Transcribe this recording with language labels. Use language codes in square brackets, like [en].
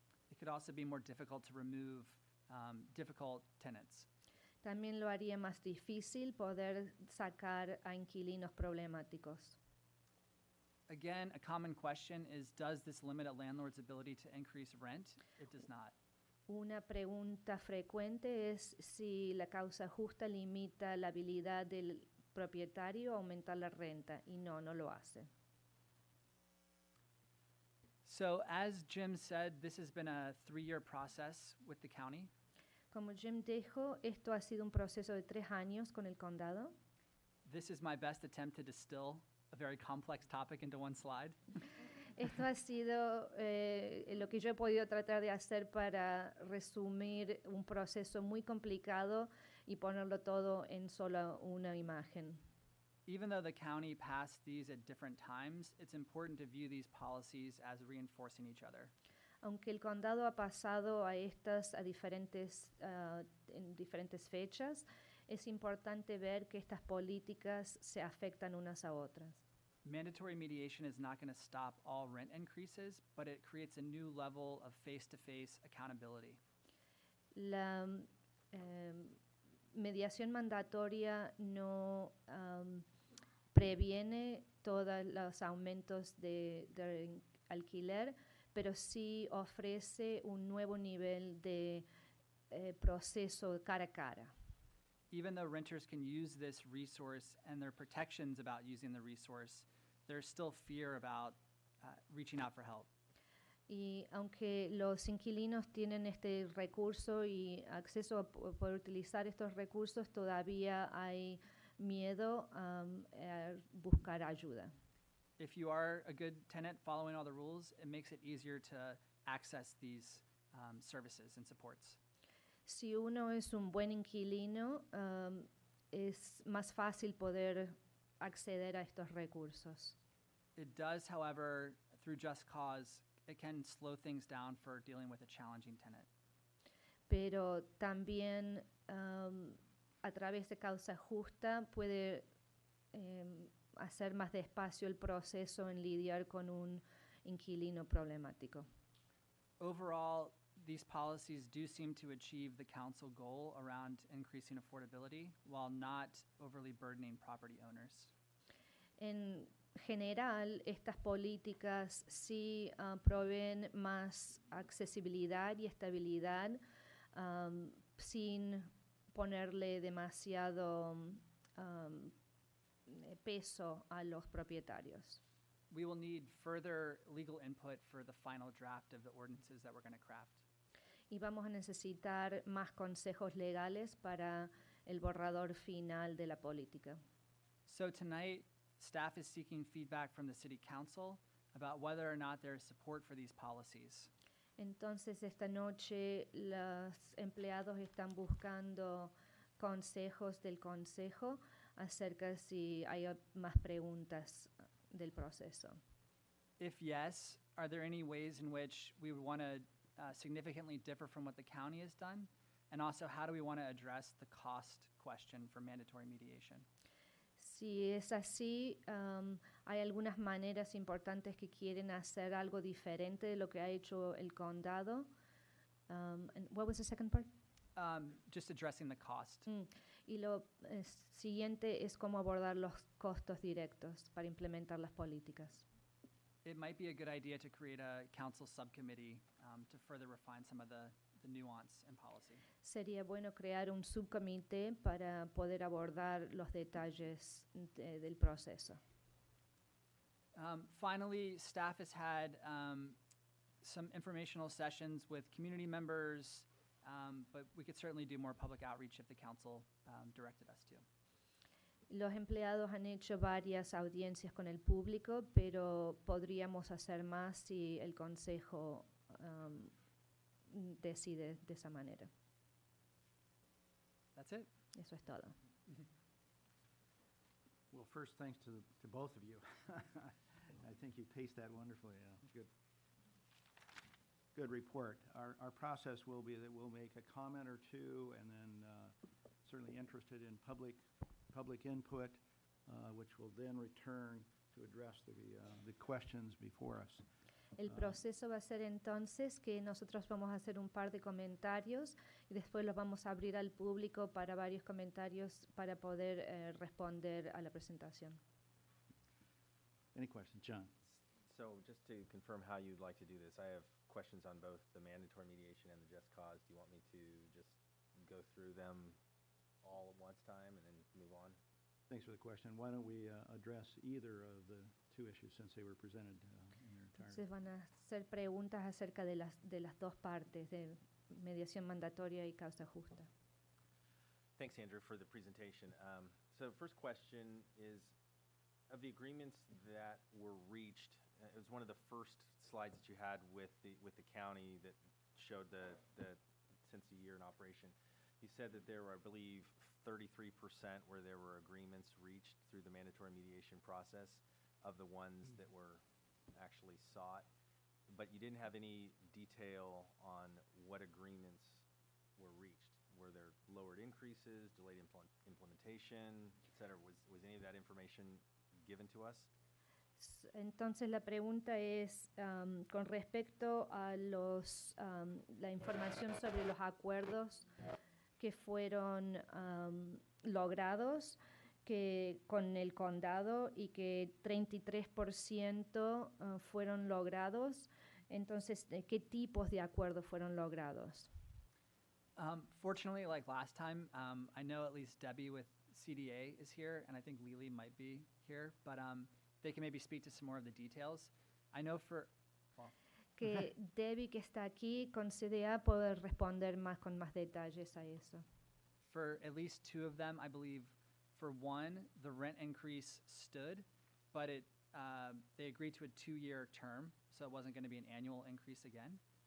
[en] It could also be more difficult to remove difficult tenants. [es] También lo haría más difícil poder sacar a inquilinos problemáticos. [en] Again, a common question is, does this limit a landlord's ability to increase rent? It does not. [es] Una pregunta frecuente es si la causa justa limita la habilidad del propietario a aumentar la renta, y no lo hace. [en] So as Jim said, this has been a 3-year process with the county. [es] Como Jim dijo, esto ha sido un proceso de 3 años con el condado. [en] This is my best attempt to distill a very complex topic into one slide. [es] Esto ha sido lo que yo he podido tratar de hacer para resumir un proceso muy complicado y ponerlo todo en solo una imagen. [en] Even though the county passed these at different times, it's important to view these policies as reinforcing each other. [es] Aunque el condado ha pasado a estas en diferentes fechas, es importante ver que estas políticas se afectan unas a otras. [en] Mandatory mediation is not going to stop all rent increases, but it creates a new level of face-to-face accountability. [es] La mediación mandatoria no previene todos los aumentos de alquiler, pero sí ofrece un nuevo nivel de proceso cara a cara. [en] Even though renters can use this resource and there are protections about using the resource, there's still fear about reaching out for help. [es] Y aunque los inquilinos tienen este recurso y acceso a poder utilizar estos recursos, todavía hay miedo a buscar ayuda. [en] If you are a good tenant following all the rules, it makes it easier to access these services and supports. [es] Si uno es un buen inquilino, es más fácil poder acceder a estos recursos. [en] It does, however, through Just Cause, it can slow things down for dealing with a challenging tenant. [es] Pero también a través de causa justa puede hacer más despacio el proceso en lidiar con un inquilino problemático. [en] Overall, these policies do seem to achieve the council goal around increasing affordability while not overly burdening property owners. [es] En general, estas políticas sí proveen más accesibilidad y estabilidad sin ponerle demasiado peso a los propietarios. [en] We will need further legal input for the final draft of the ordinances that we're going to craft. [es] Y vamos a necesitar más consejos legales para el borrador final de la política. [en] So tonight, staff is seeking feedback from the City Council about whether or not there is support for these policies. [es] Entonces, esta noche los empleados están buscando consejos del consejo acerca de si hay más preguntas del proceso. [en] If yes, are there any ways in which we would want to significantly differ from what the county has done? And also, how do we want to address the cost question for mandatory mediation? [es] Si es así, hay algunas maneras importantes que quieren hacer algo diferente de lo que ha hecho el condado. [en] And what was the second part? Just addressing the cost. [es] Y lo siguiente es cómo abordar los costos directos para implementar las políticas. [en] It might be a good idea to create a council subcommittee to further refine some of the the nuance in policy. [es] Sería bueno crear un subcomité para poder abordar los detalles del proceso. [en] Finally, staff has had some informational sessions with community members, but we could certainly do more public outreach if the council directed us to. [es] Los empleados han hecho varias audiencias con el público, pero podríamos hacer más si el consejo decide de esa manera. [en] That's it. [es] Eso es todo. [en] Well, first, thanks to both of you. I think you paced that wonderfully. Good report. Our process will be that we'll make a comment or two, and then certainly interested in public input, which will then return to address the questions before us. [es] El proceso va a ser entonces que nosotros vamos a hacer un par de comentarios y después los vamos a abrir al público para varios comentarios para poder responder a la presentación. [en] Any questions? John? So just to confirm how you'd like to do this, I have questions on both the mandatory mediation and the just cause. Do you want me to just go through them all at once time and then move on? Thanks for the question. Why don't we address either of the two issues since they were presented in their entirety? [es] Entonces van a hacer preguntas acerca de las dos partes, de mediación mandatoria y causa justa. [en] Thanks, Andrew, for the presentation. So first question is, of the agreements that were reached, it was one of the first slides that you had with the county that showed the since the year in operation. You said that there were, I believe, 33% where there were agreements reached through the mandatory mediation process of the ones that were actually sought, but you didn't have any detail on what agreements were reached. Were there lowered increases, delayed implementation, et cetera? Was any of that information given to us? [es] Entonces la pregunta es con respecto a la información sobre los acuerdos que fueron logrados que con el condado y que 33% fueron logrados. Entonces, ¿qué tipos de acuerdos fueron logrados? [en] Fortunately, like last time, I know at least Debbie with CDA is here, and I think Lily might be here, but they can maybe speak to some more of the details. I know [es] que Debbie, que está aquí con CDA, puede responder con más detalles a eso. [en] For at least two of them, I believe, for one, the rent increase stood, but they agreed to a 2-year term, so it wasn't going to be an annual increase again.